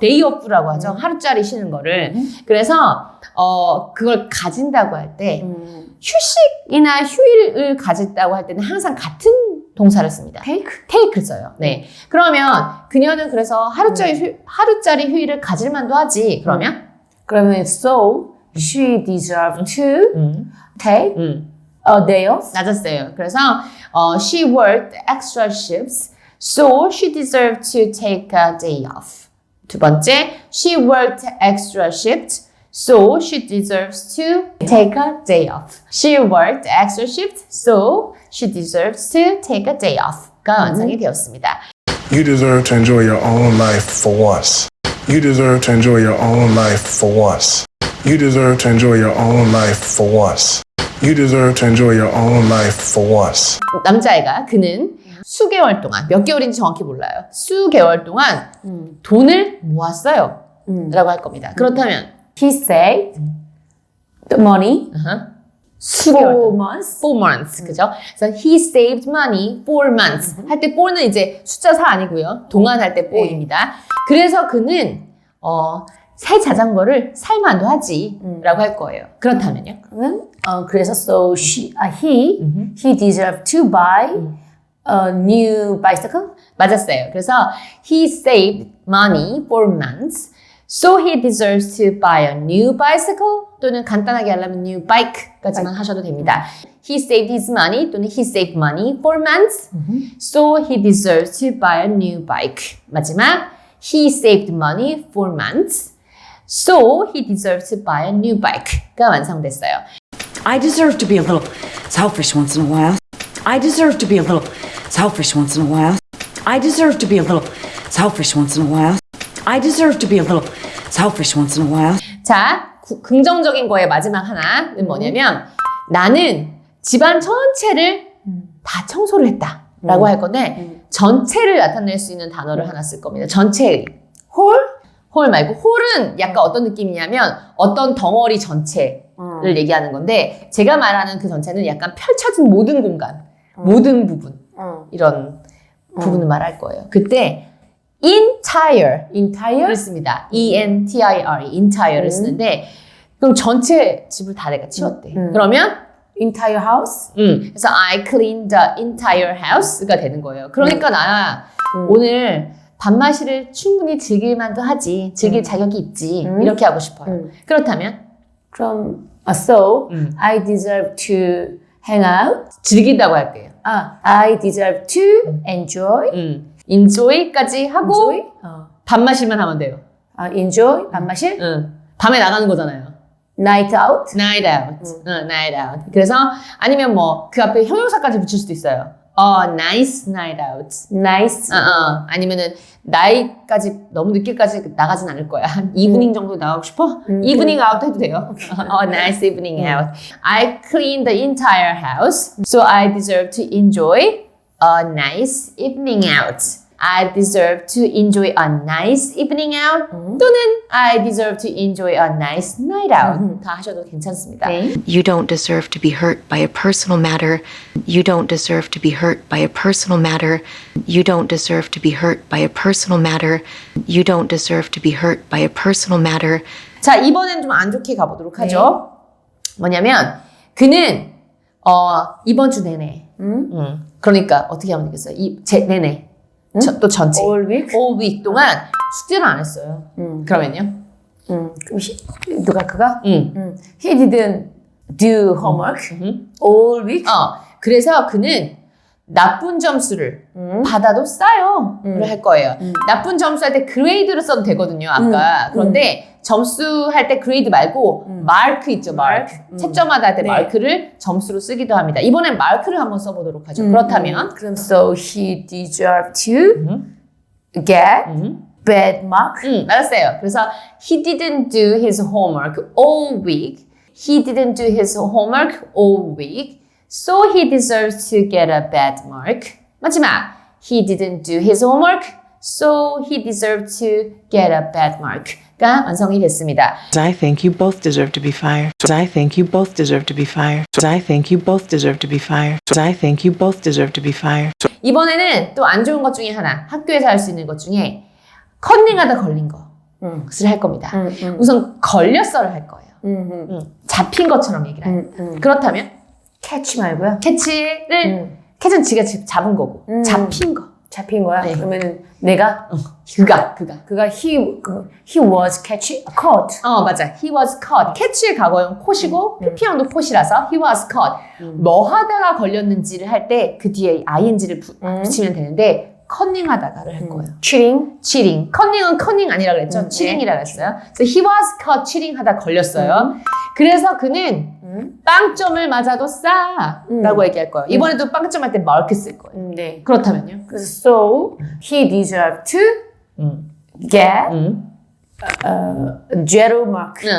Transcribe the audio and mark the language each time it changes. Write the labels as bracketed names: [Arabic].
[Korean] 데이 오프라고 하죠. 하루짜리 쉬는 거를. 그래서 그걸 가진다고 할 때 휴식이나 휴일을 가진다고 할 때는 항상 같은 동사를 씁니다. take를 써요. 네. 그러면 그녀는 그래서 하루짜리 휴일을 가질 만도 하지. 그러면 [English] so she deserves to take a day off. [Korean] 낮았어요. 그래서 [English] she worked extra shifts, so she deserved to take a day off. 두 번째, she worked extra shifts, so she deserves to take a day off. She worked extra shifts, so she deserves to take a day off. [Korean] 가 완성이 되었습니다. [English] You deserve to enjoy your own life for once. You deserve to enjoy your own life for once. You deserve to enjoy your own life for once. You deserve to enjoy your own life for once. [Korean] 남자애가 그는 수개월 동안 몇 개월인지 정확히 몰라요. 수개월 동안 돈을 모았어요. 라고 할 겁니다. 그렇다면 [English] He saved the money [Korean] 수개월 동안. [English] months. 4 months. [Korean] 그죠? 그래서 [English] he saved money 4 months. [Korean] 할 때 4는 이제 숫자 4 아니고요. 동안 할 때 4입니다. 그래서 그는 새 자전거를 살 만도 하지 라고 할 거예요. 그렇다면요? 그래서 [English] so he deserved to buy a new bicycle. [Korean] 맞았어요. 그래서 [English] he saved money for months. So he deserves to buy a new bicycle [Korean] 또는 간단하게 하려면 [English] new bike [Korean] 까지만 하셔도 됩니다. [English] He saved his money 또는 he saved money for months. So he deserves to buy a new bike. 마지막 he saved money for months. So he deserves to buy a new bike [Korean] 가 완성됐어요. [English] I deserve to be a little selfish once in a while. I deserve to be a little selfish once in a while. I deserve to be a little selfish once in a while. I deserve to be a little selfish once in a while. [Korean] 자, 긍정적인 거의 마지막 하나는 뭐냐면 나는 집안 전체를 다 청소를 했다 라고 할 건데 전체를 나타낼 수 있는 단어를 하나 쓸 겁니다. 전체의 홀 말고 홀은 약간 어떤 느낌이냐면 어떤 덩어리 전체를 얘기하는 건데 제가 말하는 그 전체는 약간 펼쳐진 모든 공간, 모든 부분 이런 부분을 말할 거예요. 그때 entire를 씁니다. E-N-T-I-R-E entire를 쓰는데 그럼 전체 집을 다 내가 치웠대. 그러면 [English] entire house. [Korean] 그래서 [English] I cleaned the entire house [Korean] 가 되는 거예요. 그러니까 나 오늘 밤마시를 충분히 즐길 만도 하지. 즐길 자격이 있지. 이렇게 하고 싶어요. 그렇다면 그럼 [English] so I deserve to hang out. [Korean] 즐긴다고 할게요. [English] I deserve to enjoy. [Korean] enjoy까지 하고 [English] enjoy? [Korean] 밤마실만 하면 돼요. enjoy 밤마실. 밤에 나가는 거잖아요. [English] night out. night out. night out. [Korean] 그래서 아니면 뭐 그 앞에 형용사까지 붙일 수도 있어요. [English] nice night out. nice. [Korean] 아니면은 나이까지 너무 늦게까지 나가진 않을 거야. 한 이브닝 정도 나가고 싶어? [English] 이브닝 아웃 [Korean] 해도 돼요. [English] nice evening out. I cleaned the entire house, so I deserve to enjoy a nice evening out. I deserve to enjoy a nice evening out [Korean] 또는 [English] I deserve to enjoy a nice night out [Korean] 다 하셔도 괜찮습니다. [English] You don't deserve to be hurt by a personal matter. You don't deserve to be hurt by a personal matter. You don't deserve to be hurt by a personal matter. You don't deserve to be hurt by a personal matter. [Korean] 자, 이번엔 좀 안 좋게 가보도록 하죠. 뭐냐면 그는 이번 주 내내 그러니까 어떻게 하면 되겠어요? 내내 또 전체 [English] all week. all week [Korean] 동안 숙제를 안 했어요. 그러면요? 그럼 그가? [English] He didn't do homework all week. [Korean] 그래서 그는 나쁜 점수를 받아도 싸요를 할 거예요. 나쁜 점수 할 때 그레이드를 써도 되거든요. 아까. 그런데 점수 할 때 그레이드 말고 마크 있죠. 마크. 채점하다 할 때 마크를 점수로 쓰기도 합니다. 이번엔 마크를 한번 써보도록 하죠. 그렇다면 그럼 [English] so he deserved to get bad mark. [Korean] 맞았어요. 그래서 [English] he didn't do his homework all week. He didn't do his homework all week. So he deserves to get a bad mark. [Korean] 마지막, [English] he didn't do his homework. So he deserved to get a bad mark. [Korean] 완성이 됐습니다. [English] I think you both deserve to be fired. I think you both deserve to be fired. I think you both deserve to be fired. I think you both deserve to be fired. [Korean] 이번에는 또 안 좋은 것 중에 하나, 학교에서 할 수 있는 것 중에 컨닝하다 걸린 것을 할 겁니다. 우선 걸렸어를 할 거예요. 잡힌 것처럼 얘기를 합니다. 그렇다면 캐치 말고요. 캐치는 지가 잡은 거고 잡힌 거. 잡힌 거야. 네. 그러면은 내가 그가 [English] he was caught. [Korean] 맞아. [English] He was caught. [Korean] 캐치의 과거형 caught,이고 PP형도 caught이라서 he was caught. 뭐 하다가 걸렸는지를 할 때 그 뒤에 ing를 붙이면 되는데 컨닝하다가를 할 거예요. cheating. 컨닝은 아니라 그랬죠. cheating이라 그랬어요. 그래서 [English] he was caught cheating [Korean] 하다 걸렸어요. 그래서 그는 빵점을 맞아도 싸라고 얘기할 거예요. 이번에도 빵점 할 때 mark 쓸 거예요. 네. 그렇다면요? 그래서 [English] so he deserved to get zero mark.